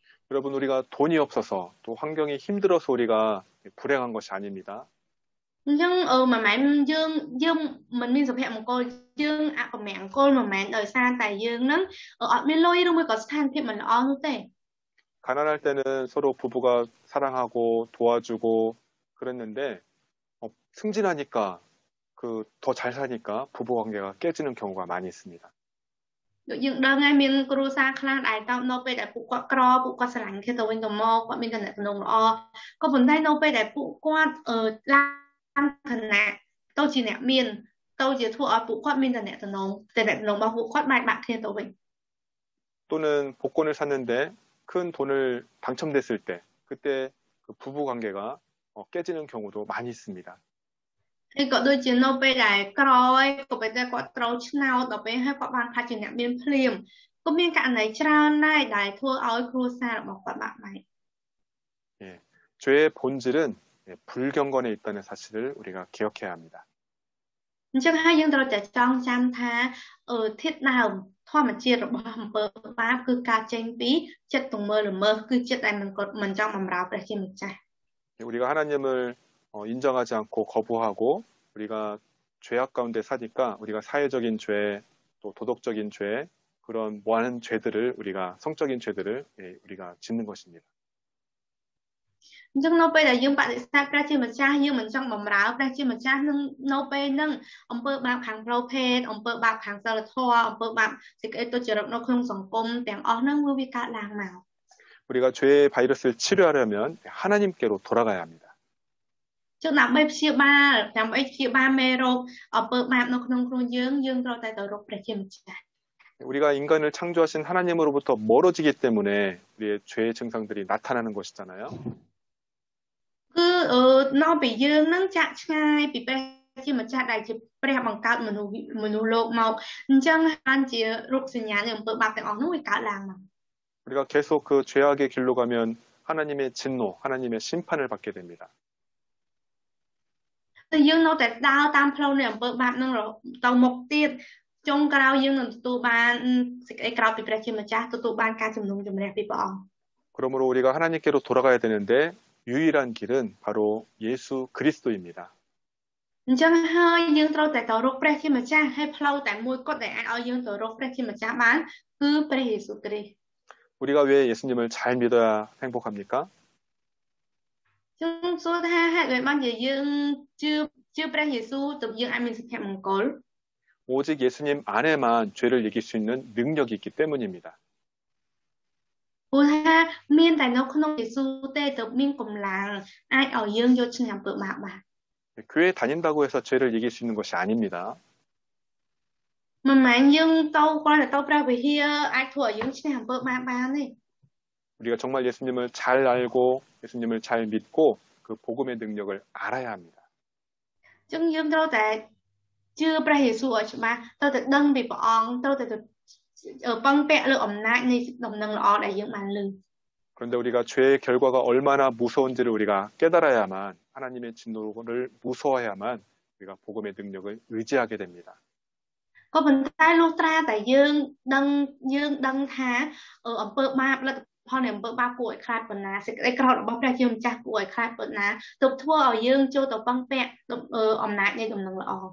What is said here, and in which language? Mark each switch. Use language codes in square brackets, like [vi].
[ko] 여러분 우리가 돈이 없어서 또 환경이 힘들어서 우리가 불행한 것이 아닙니다. [km] អញ្ចឹងមិនមែនយើងមិនមានសុភមង្គលយើងអពមង្គលមិនមែនដោយសារតែយើងនឹងអត់មានលុយឬមួយក៏ស្ថានភាពមិនល្អនោះទេ [ko] 가난할 때는 서로 부부가 사랑하고 도와주고 그랬는데 승진하니까 더 잘 사니까 부부 관계가 깨지는 경우가 많이 있습니다. [km] ដូចយើងដឹងហើយមានគ្រួសារខ្លះដែលតនៅពេលដែលពួកគាត់ក្រពួកគាត់ស្រឡាញ់គ្នាទៅវិញទៅមកគាត់មានតំណែងល្អក៏ប៉ុន្តែនៅពេលដែលពួកគាត់ឡើងឋានៈទៅជាអ្នកមានទៅជាធ្វើឲ្យពួកគាត់មានតំណែងរបស់ពួកគាត់បែកបាក់គ្នាទៅវិញ [ko] 또는 복권을 샀는데 큰 돈을 당첨됐을 때 그때 그 부부 관계가 깨지는 경우도 많이 있습니다. [km] ហើយក៏ដូចជានៅពេលដែលក្រហើយក៏ពេលដែលគាត់ត្រូវឆ្នោតដល់ពេលហើយគាត់បានខ្លាចជាអ្នកមានភ្លាមក៏មានករណីច្រើនដែរដែលធ្វើឲ្យគ្រួសាររបស់គាត់បាក់បែក [ko] 예, 죄의 본질은 불경건에 있다는 사실을 우리가 기억해야 합니다. [km] អញ្ចឹងហើយយើងត្រូវតែចងចាំថាធាតុដើមធម្មជាតិរបស់អំពើបាបគឺការចេញពីចិត្តទំមើលល្មើសគឺចិត្តដែលមិនចង់បម្រើព្រះជាម្ចាស់ [ko] 우리가 하나님을 인정하지 않고 거부하고 우리가 죄악 가운데 사니까 우리가 사회적인 죄, 또 도덕적인 죄, 그런 많은 죄들을 우리가 성적인 죄들을 우리가 짓는 것입니다. [km] អញ្ចឹងនៅពេលដែលយើងបដិសេធព្រះជាម្ចាស់យើងមិនចង់បម្រើព្រះជាម្ចាស់នឹងនៅពេលហ្នឹងអំពើបាបខាងផ្លូវភេទអំពើបាបខាងសិលធម៌អំពើបាបសេចក្តីទុច្ចរិតនៅក្នុងសង្គមទាំងអស់ហ្នឹងវាកើតឡើងមក [ko] 우리가 죄의 바이러스를 치료하려면 하나님께로 돌아가야 합니다. [km] ចឹងដើម្បីព្យាបាលមេរោគអំពើបាបនៅក្នុងខ្លួនយើងត្រូវតែទៅរកព្រះជាម្ចាស់ [ko] 우리가 인간을 창조하신 하나님으로부터 멀어지기 때문에 우리의 죄의 증상들이 나타나는 것이잖아요. [km] គឺនៅពីយើងនឹងចាក់ឆ្ងាយពីព្រះជាម្ចាស់ដែលជាព្រះបង្កើតមនុស្សលោកមកអញ្ចឹងបានជារូបសញ្ញានៃអំពើបាបទាំងអស់នោះវាកើតឡើងមក [ko] 우리가 계속 그 죄악의 길로 가면 하나님의 진노, 하나님의 심판을 받게 됩니다. [km] តែយើងនៅតែដើរតាមផ្លូវនៃអំពើបាបនឹងទៅមុខទៀតចុងក្រោយយើងនឹងទទួលបានសេចក្តីក្រោធពីព្រះជាម្ចាស់ទទួលបានការជំនុំជម្រះពីព្រះអង្គ [ko] 그러므로 우리가 하나님께로 돌아가야 되는데 유일한 길은 바로 예수 그리스도입니다. [km] អញ្ចឹងហើយយើងត្រូវតែទៅរកព្រះជាម្ចាស់ហើយផ្លូវតែមួយគត់ដែលអាចឲ្យយើងទៅរកព្រះជាម្ចាស់បានគឺព្រះយេស៊ូវគ្រីស្ទ [ko] 우리가 왜 예수님을 잘 믿어야 행복합니까? [km] ខ្ញុំសួរថាហេតុអ្វីបានជាយើងជឿព្រះយេស៊ូវទើបយើងអាចមានសុភមង្គល [ko] 오직 예수님 안에만 죄를 이길 수 있는 능력이 있기 때문입니다. [km] ព្រោះថាមានតែនៅក្នុងយេស៊ូវទេទើបមានកម្លាំងអាចឲ្យយើងយកឈ្នះអំពើបាបបាន [ko] 교회 다닌다고 해서 죄를 이길 수 있는 것이 아닙니다. [km] មិនមែនយើងទៅគាត់ទៅព្រះវិហារអាចធ្វើឲ្យយើងឈ្នះអំពើបាបបានទេ [ko] 우리가 정말 예수님을 잘 알고 예수님을 잘 믿고 그 복음의 능력을 알아야 합니다. [km] អញ្ចឹងយើងត្រូវតែជឿព្រះយេស៊ូវឲ្យច្បាស់ត្រូវតែដឹងពីព្រះអង្គត្រូវតែពឹងពាក់លើអំណាចនៃដំណឹងល្អដែលយើងបានលើ [ko] 그런데 우리가 죄의 결과가 얼마나 무서운지를 우리가 깨달아야만 하나님의 진노를 무서워야만 우리가 복음의 능력을 의지하게 됩니다. [km] ក៏ប៉ុន្តែលុះត្រាតែយើងដឹងថាអំពើបាបលទ្ធផលនៃអំពើបាបគួរឲ្យខ្លាចប៉ុណ្ណាសេចក្តីក្រោធរបស់ព្រះជាម្ចាស់គួរឲ្យខ្លាចប៉ុណ្ណាទើបធ្វើឲ្យយើងចូលទៅពឹងពាក់អំណាចនៃដំណឹងល្អ